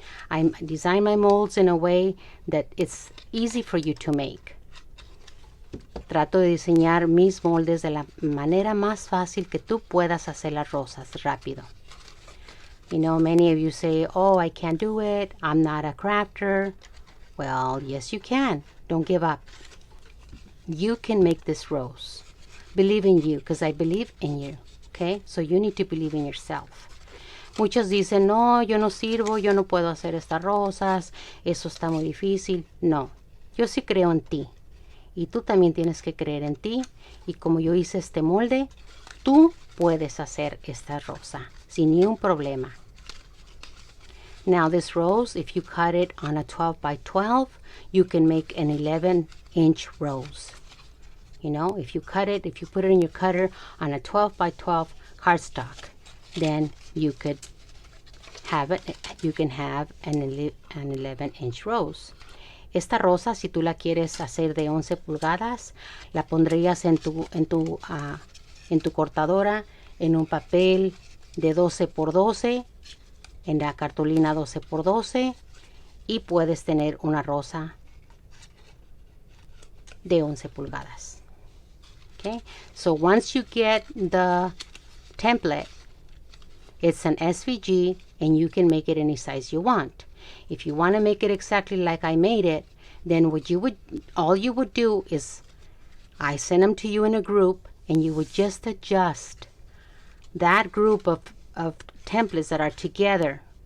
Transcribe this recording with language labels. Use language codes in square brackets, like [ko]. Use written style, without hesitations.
[en] I design my molds in a way that it's easy for you to make. [es] Trato de diseñar mis moldes de la manera más fácil que tú puedas hacer las rosas rápido. [en] You know, many of you say, oh, I can't do it. I'm not a crafter. Well, yes, you can. Don't give up. You can make this rose. Believe in you, because I believe in you. Okay? So you need to believe in yourself. [es] Muchos dicen, no, yo no sirvo, yo no puedo hacer estas rosas, eso está muy difícil. No, yo sí creo en ti. Y tú también tienes que creer en ti. Y como yo hice este molde, tú puedes hacer esta rosa sin ni un problema. [en] Now this rose, if you cut it on a 12 by 12, you can make an 11-inch rose. You know, if you cut it, if you put it in your cutter on a 12 by 12 cardstock, then you could have it, you can have an 11-inch rose. [es] Esta rosa, si tú la quieres hacer de 11 pulgadas, la pondrías en tu cortadora, en un papel de 12 por 12, en la cartulina 12 por 12, y puedes tener una rosa de 11 pulgadas. [en] Okay, so once you get the template, it's an SVG and you can make it any size you want. If you want to make it exactly like I made it, then all you would do is I send them to you in a group and you would just adjust that group of templates that are together.